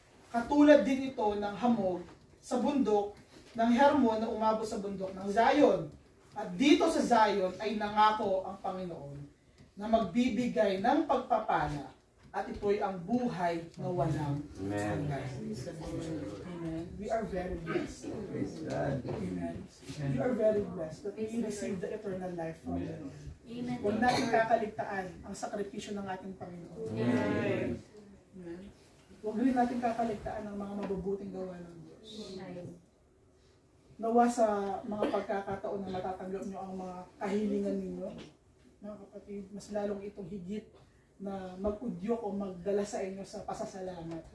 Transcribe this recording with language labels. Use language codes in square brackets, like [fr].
[tl] Katulad din ito ng hamog sa bundok ng Hermon na umabot sa bundok ng Zion. At dito sa Zion ay nangako ang Panginoon na magbibigay ng pagpapala at ito'y ang buhay na walang hanggan. [en] Amen. We are very blessed. Amen. We are very blessed that we receive the eternal life from the Lord. [tl] Huwag natin kakaligtaan ang sakripisyo ng ating Panginoon. Amen. Huwag rin natin kakaligtaan ang mga mabubuting gawa ng Diyos. Nawa sa mga pagkakataon na matatanggap nyo ang mga kahilingan ninyo, mga kapatid, mas lalong itong higit na mag-udyok o magdala sa inyo sa pasasalamat.